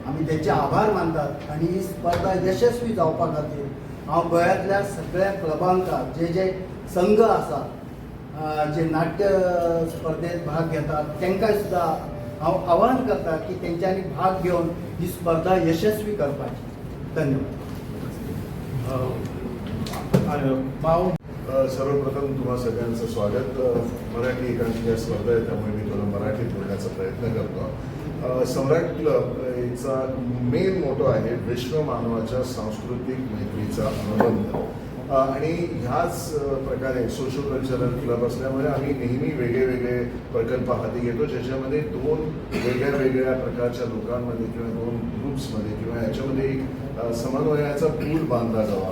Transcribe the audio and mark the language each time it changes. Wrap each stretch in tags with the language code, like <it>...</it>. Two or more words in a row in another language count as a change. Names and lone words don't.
<kok>आमी तेचे आभार मानतात आनी ही स्पर्धा यशस्वी जावपा खातीर हांव गोंयांतल्या सगळ्या क्लबांका जे संघ आसा जे नाट्य स्पर्धेत भाग घेतात तांकां सुद्दां हांव आवाहन करता की तेंच्यांनी भाग घेवन ही स्पर्धा यशस्वी करपाची. धन्यवाद. माव</kok> <mr>सर्वप्रथम तुम्हा सगळ्यांचं स्वागत. मराठी एकांकिका स्पर्धा आहे त्यामुळे मी थोडं मराठीत बोलण्याचा प्रयत्न करतो. सम्राट क्लब याचा</mr> <en>main motto</en> <mr>आहे विश्व मानवाच्या सांस्कृतिक मैत्रीचा अनुबंध. आणि ह्याच प्रकारे</mr> <en>social cultural club</en> <mr>असल्यामुळे आम्ही नेहमी वेगळे वेगळे प्रकल्प हाती घेतो ज्याच्यामध्ये दोन वेगळ्या वेगळ्या प्रकारच्या लोकांमध्ये किंवा दोन ग्रुप्समध्ये किंवा याच्यामध्ये एक समन्वयाचा पूल बांधला जावा.</mr>